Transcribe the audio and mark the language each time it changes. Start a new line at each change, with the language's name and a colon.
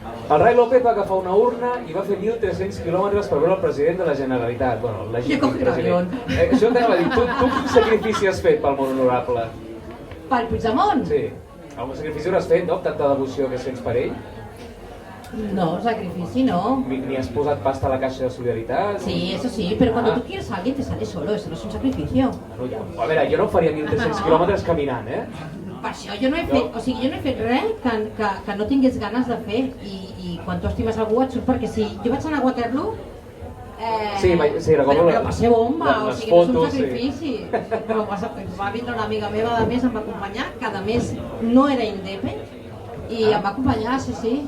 Catalan: El Ray López va agafar una urna i va fer 1.300 quilòmetres per veure el president de la Generalitat. Bueno, el legítim president. Això t'anava a dir, tu quin sacrifici has fet pel món honorable? Pel Puigdemont? Sí. Algun sacrifici hauràs fet, no? Tanta devoció que sents per ell? No, sacrifici no. Ni has posat pasta a la caixa de solidaritat?
Spanish: Sí, eso sí, pero cuando tú quieres a alguien te sale solo, eso no es un sacrificio.
Catalan: A veure, jo no faria 1.300 quilòmetres caminant, Per això jo no he fet res que no tingués ganes de fer i quan tu estimes algú et surt perquè sí. Jo vaig anar a Waterloo però passé bomba, o sigui, no és un sacrifici. Però va vindre una amiga meva, a més em va acompanyar, que a més no era indepe i em va acompanyar, sí.